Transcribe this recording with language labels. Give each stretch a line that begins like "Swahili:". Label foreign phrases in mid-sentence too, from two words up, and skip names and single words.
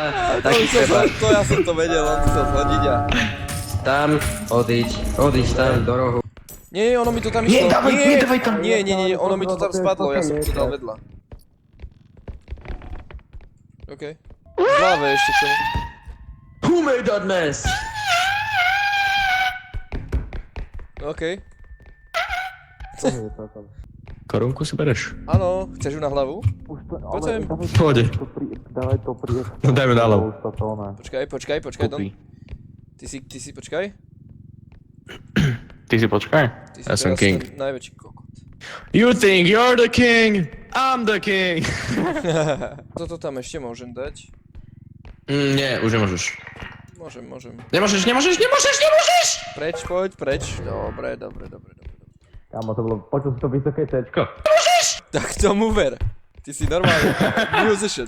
Slovak: To ja som to vedel, on chcel zhodiť a... Tam, odíď tam do rohu. Nie, ono mi to tam išlo. Nedávaj tam. Nie, ono mi to tam spadlo, ja som to dal vedľa. OK. V hlave ešte čo?
English: Who made that mess?
Slovak: OK. Korunku si bereš? Áno, chceš ju na hlavu? Poď sem. Pôjde. No dajme na hlavu. Počkaj, Don. Ty si, počkaj. Ty si počkaj. Ty si Ja som teraz king. ten najväčší kokot.
English: You think you're the king, I'm the king.
Slovak: Toto tam ešte môžem dať. Nie, už nemôžeš. Môžem. Nemôžeš! Preč, poď, preč. Dobre. Kámo, to bolo, počul si to vysoké C-čko. Tak tomu ver. Ty si normálny musician.